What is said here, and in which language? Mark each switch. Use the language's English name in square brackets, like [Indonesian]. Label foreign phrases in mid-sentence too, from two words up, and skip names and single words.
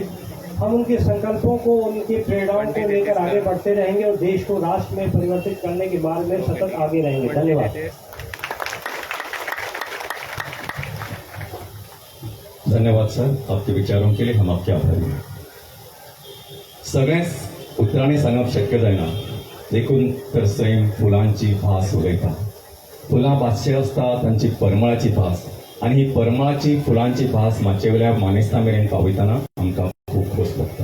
[Hindi] हम उनके संकल्पों को, उनके प्रेरणाओं को लेकर आगे बढ़ते रहेंगे और देश को राष्ट्र में परिवर्तित करने के बारे में सतत आगे रहेंगे। धन्यवाद। धन्यवाद सर, आपके विचारों के लिए हम आपके आभारी हैं. [Konkani] सगळेच उतराने सांगप शक्य जायना, देखून तर सैम फुलांची भास उलयता. फुलां भासचे आसता तांची परमळाची भास, आणि ही परमळाची फुलांची भास माचे वयल्या मानेस्तां मेरेन पावयतना आमकां खूब खोस लागता.